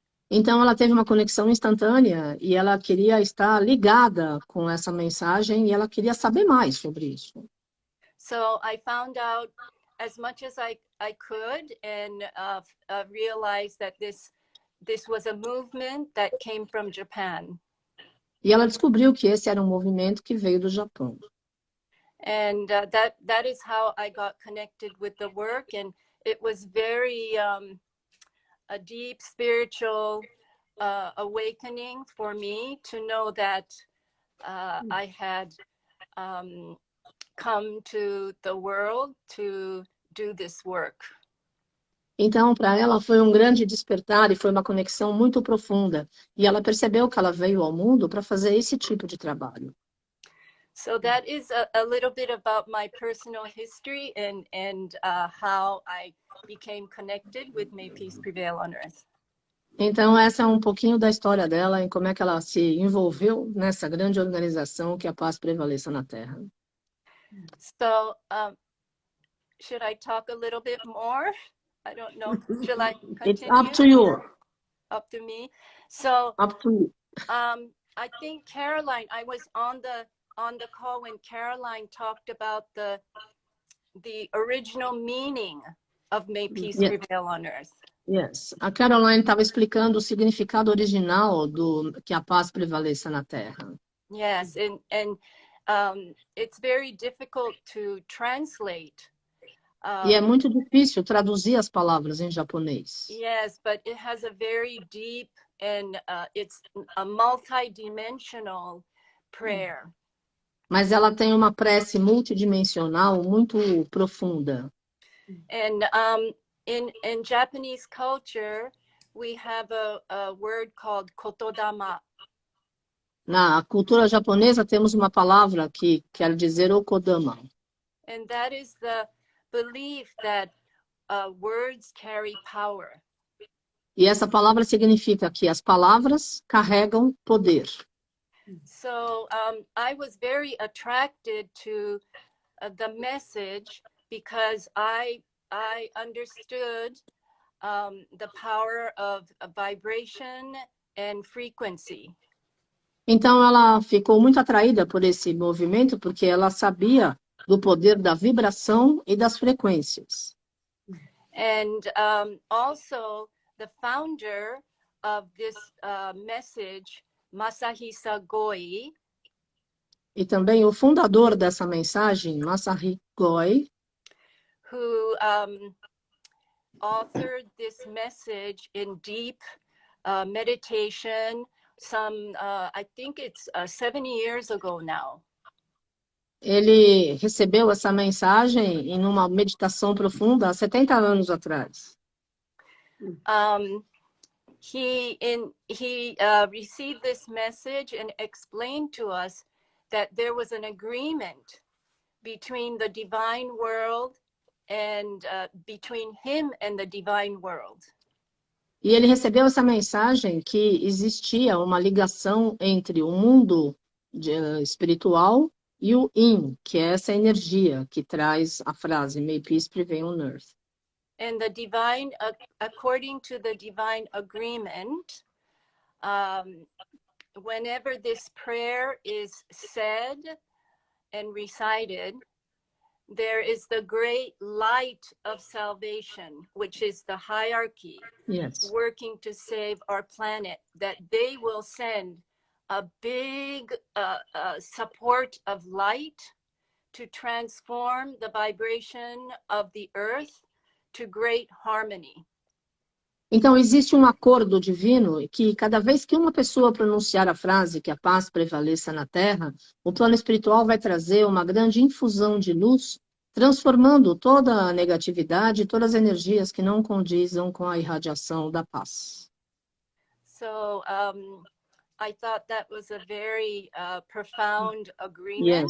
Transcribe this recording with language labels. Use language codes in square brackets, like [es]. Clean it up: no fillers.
[pt] Então, ela teve uma conexão instantânea e ela queria estar ligada com essa mensagem e ela queria saber mais sobre isso. [en] So I found out as much as I could and realized that this this was a movement that came from Japan. [pt] E ela descobriu que esse era um movimento que veio do Japão. [en] And that is how I got connected with the work. And it was very a deep spiritual awakening for me to know that I had come to the world to do this work. [pt] Então, para ela foi um grande despertar e foi uma conexão muito profunda. E ela percebeu que ela veio ao mundo para fazer esse tipo de trabalho. [en] So that is a little bit about my personal history and how I became connected with May Peace Prevail on Earth. [pt] Então, essa é um pouquinho da história dela e como é que ela se envolveu nessa grande organização que a paz prevaleça na Terra. [en] So, should I talk a little bit more? I don't know. Shall I continue? It's up to you. Up to me. So, Up to you. I think Caroline, I was on the call when Caroline talked about the original meaning of May Peace Yes. Prevail on Earth. Yes. [pt] A Caroline estava explicando o significado original do que a paz prevaleça na Terra. [en] Yes, and it's very difficult to translate. [pt] E é muito difícil traduzir as palavras em japonês. [en] Yes, but it has a very deep and it's a multi-dimensional prayer. [pt] Mas ela tem uma prece multidimensional muito profunda. [en] And in Japanese culture, we have a word called kotodama. [pt] Na cultura japonesa temos uma palavra que quer dizer okodama. [en] And that is the belief that words carry power. [pt] E essa palavra significa que as palavras carregam poder. [en] So I was very attracted to the message because I understood the power of vibration and frequency. [pt] Então ela ficou muito atraída por esse movimento porque ela sabia do poder da vibração e das frequências. [en] And also the founder of this message, Masahisa Goi, [pt] E também o fundador dessa mensagem, Masahi Goi, [en] who authored this message in deep meditation I think it's 70 years ago now. [pt] ele recebeu essa mensagem em uma meditação profunda há 70 anos atrás. [en] He received this message and explained to us that there was an agreement between the divine world and between him and the divine world. [pt] E ele recebeu essa mensagem que existia uma ligação entre o mundo espiritual e o Yin, que é essa energia que traz a frase May Peace Prevail on Earth. [en] And the divine, according to the divine agreement, whenever this prayer is said and recited, there is the great light of salvation, which is the hierarchy, Yes. working to save our planet, that they will send a big support of light to transform the vibration of the earth to great harmony. [pt] Então, existe um acordo divino que cada vez que uma pessoa pronunciar a frase que a paz prevaleça na Terra, o plano espiritual vai trazer uma grande infusão de luz, transformando toda a negatividade e todas as energias que não condizam com a irradiação da paz. [en] So I thought that was a very profound agreement.